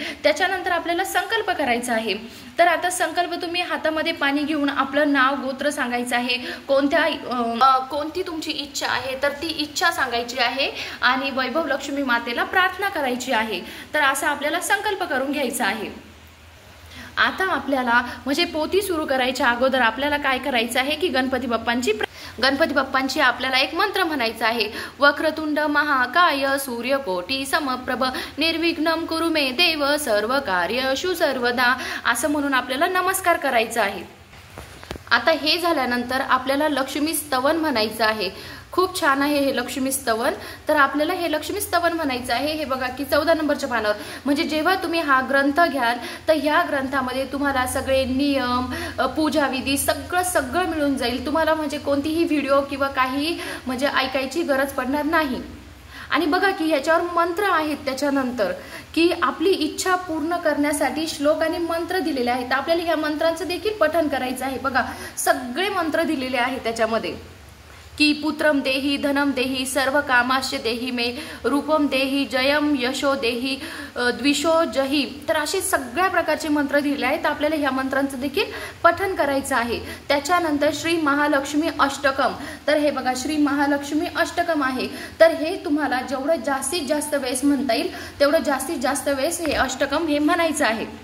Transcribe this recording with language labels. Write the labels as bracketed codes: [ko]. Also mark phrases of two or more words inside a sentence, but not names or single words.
[mr] त्याच्यानंतर आपल्याला संकल्प करायचा आहे। तर आता संकल्प तुम्ही हातामध्ये पाणी घेऊन आपलं नाव गोत्र सांगायचं आहे, कोणती तुमची इच्छा आहे तर ती इच्छा सांगायची आहे आणि वैभव लक्ष्मी मातेला प्रार्थना करायची आहे। तर असा आपल्याला संकल्प करून घ्यायचा आहे। आता आपल्याला म्हणजे पोथी सुरू करायच्या अगोदर आपल्याला काय करायचं आहे की गणपती बाप्पांची गणपती बाप्पांची आपल्याला एक मंत्र म्हणायचा आहे, [sa] वक्रतुंड महाकाय सूर्यकोटी समप्रभ निर्विघ्नं कुरु मे देव सर्व कार्येषु सर्वदा, [mr] असं म्हणून आपल्याला नमस्कार करायचा आहे। आता हे झाल्यानंतर आपल्याला लक्ष्मी स्तवन म्हणायचं आहे। खूप छान आहे हे लक्ष्मी स्तवन। तर आपल्याला हे लक्ष्मी स्तवन म्हणायचं आहे। हे बघा की 14 नंबरच्या पानावर, म्हणजे जेव्हा तुम्ही हा ग्रंथ घ्याल तर ह्या ग्रंथामध्ये तुम्हाला सगळे नियम, पूजाविधी सगळं मिळून जाईल। तुम्हाला म्हणजे कोणतीही व्हिडिओ किंवा काही म्हणजे ऐकायची गरज पडणार नाही। आणि बघा की ह्याच्यावर मंत्र आहेत, त्याच्यानंतर की आपली इच्छा पूर्ण करण्यासाठी श्लोक आणि मंत्र दिलेले आहेत। आपल्याला ह्या मंत्रांचं देखील पठण करायचं आहे। बघा सगळे मंत्र दिलेले आहेत त्याच्यामध्ये, की [sa] पुत्रम देही धनम देही सर्व कामाश्य देही मे रूपम देही जयम यशो देही द्विषो जही। [mr] तर असे सगळ्या प्रकारचे मंत्र दिलेले आहेत। आपल्याला ह्या मंत्रांचं देखील पठण करायचं आहे। त्याच्यानंतर श्री महालक्ष्मी अष्टकम, तर हे बघा श्री महालक्ष्मी अष्टकम आहे। तर हे तुम्हाला जेवढं जास्तीत जास्त वेळेस म्हणता येईल तेवढं जास्तीत जास्त वेळेस हे अष्टकम हे म्हणायचं आहे।